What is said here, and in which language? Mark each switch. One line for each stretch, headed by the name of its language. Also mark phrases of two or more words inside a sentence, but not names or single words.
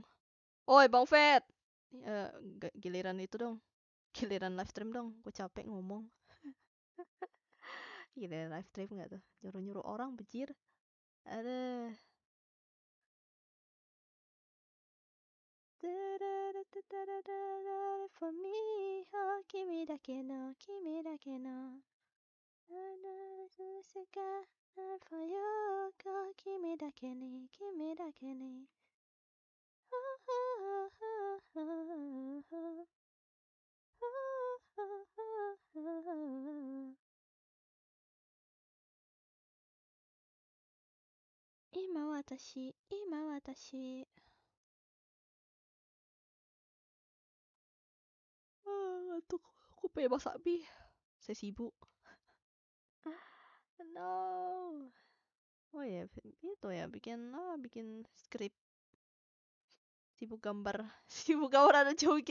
Indonesian: Oi Bang Fet, giliran itu dong, giliran live stream dong, gue capek ngomong. Giliran live stream nggak tuh, nyuruh-nyuruh orang bejir. Ada.
English: For me,
Japanese: おお、君だけの、君だけの.
English: For you,
Japanese: おお、君だけに、君だけに. 今私、今私.
Indonesian: Ngantuk. Aku pengen masak mie. Saya sibuk. No. Oh ya, itu ya bikin skrip. Sibuk gambar. Sibuk gambar ada joget.